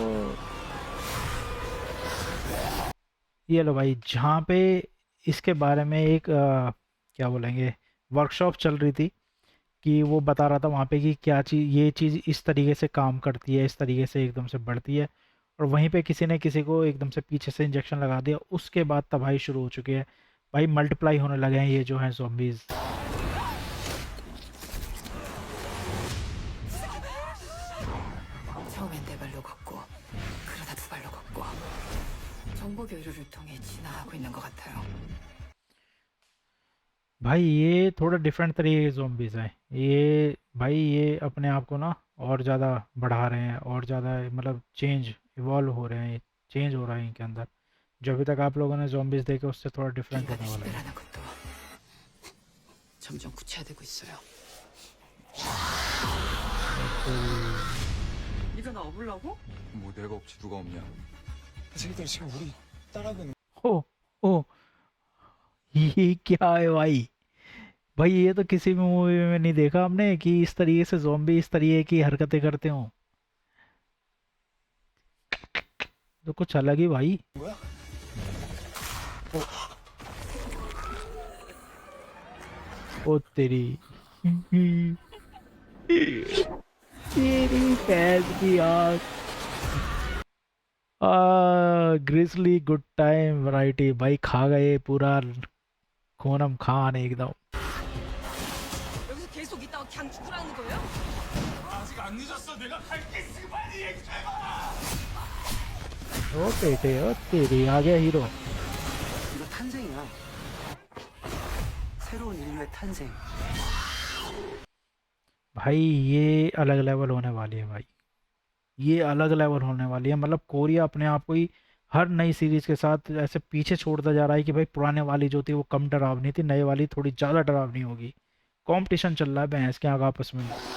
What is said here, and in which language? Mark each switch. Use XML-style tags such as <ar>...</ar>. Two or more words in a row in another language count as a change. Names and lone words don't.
<hi>ये लो भाई, जहाँ पे इसके बारे में एक क्या बोलेंगे, वर्कशॉप चल रही थी, कि वो बता रहा था वहाँ पे कि क्या चीज़, ये चीज़ इस तरीके से काम करती है, इस तरीके से एकदम से बढ़ती है। और वहीं पे किसी ने किसी को एकदम से पीछे से इंजेक्शन लगा दिया, उसके बाद तबाही शुरू हो चुकी है भाई। मल्टीप्लाई होने लगे हैं ये जो हैं zombies।</hi> <ko>처음엔 네 발로 걷고 그러다 두 발로 걷고 정보 교류를 통해 진화하고 있는 것 같아요.</ko> <hi>भाई ये थोड़ा डिफरेंट तरीके के zombies हैं ये भाई। ये अपने आप को ना और ज़्यादा बढ़ा रहे हैं, और ज़्यादा मतलब</hi> <en>change, evolve</en> <hi>हो रहे हैं, चेंज हो रहा है इनके अंदर। जो अभी तक आप लोगों ने zombies देखे उससे थोड़ा डिफरेंट</hi> <ko>인간을</ko> <hi>होने वाला है।</hi> <ko>식별하는 것도 점점 구체화되고 있어요. 네가 나 업으려고? 뭐 내가 없지 누가 없냐? 새끼들 지금 우리 따라하고 있는</ko> <hi>ओ ओ, ये क्या है भाई? भाई ये तो किसी भी मूवी में नहीं देखा हमने कि इस तरीके से zombie इस तरीके की हरकतें करते हो। तो कुछ अलग ही भाई।</hi> <ko>거야?</ko> <hi>ओ तेरी तेरी भैंस की आँख।</hi> <en>grizzly good time variety</en> <hi>भाई, खा गए पूरा खूनम खान एकदम।</hi> <ko>여기서 계속 있다가 그냥 죽으라는 거예요? 아직 안 늦었어. 내가 갈게 있으니 빨리 얘기해봐.</ko> <hi>ओ बेटे, ओ तेरी, आ गया हीरो।</hi> <ko>이거 탄생이야. 새로운 인류의 탄생.</ko> <hi>भाई ये अलग लेवल होने वाली है भाई, ये अलग लेवल होने वाली है। मतलब कोरिया अपने आप को ही हर नई सीरीज के साथ ऐसे पीछे छोड़ता जा रहा है कि भाई पुराने वाली जो थी वो कम डरावनी थी, नए वाली थोड़ी ज़्यादा डरावनी होगी। कंपटीशन चल रहा है भैंस के आगे आपस में।</hi>